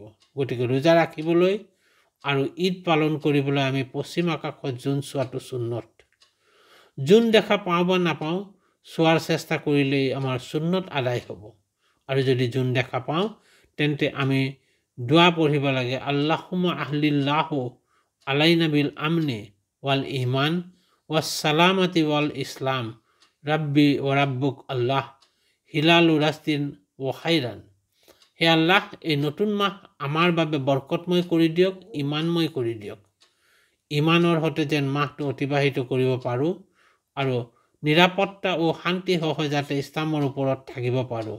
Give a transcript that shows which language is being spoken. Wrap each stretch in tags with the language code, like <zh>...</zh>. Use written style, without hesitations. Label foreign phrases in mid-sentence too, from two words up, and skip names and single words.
<as>গতিকে ৰোজা ৰাখিবলৈ আৰু ঈদ পালন কৰিবলৈ আমি পশ্চিম আকাশত জোন চোৱাটো সুন্নত। জোন দেখা পাওঁ বা নাপাওঁ, চোৱাৰ চেষ্টা কৰিলেই আমাৰ সুন্নত আদায় হ'ব। আৰু যদি জোন দেখা পাওঁ তেন্তে আমি দোৱা পঢ়িব লাগে,</as> <ar>اللهم أهله علينا بالأمن والإيمان والسلامة والإسلام ربي وربك الله هلال رشد وخيرا.</ar> <as>হে আল্লাহ, এই নতুন মাহ আমাৰ বাবে বৰকতময় কৰি দিয়ক, ইমানময় কৰি দিয়ক। ইমানৰ সৈতে যেন মাহটো অতিবাহিত কৰিব পাৰোঁ আৰু নিৰাপত্তা ও শান্তি সহ যাতে ইছলামৰ ওপৰত থাকিব পাৰোঁ।</as>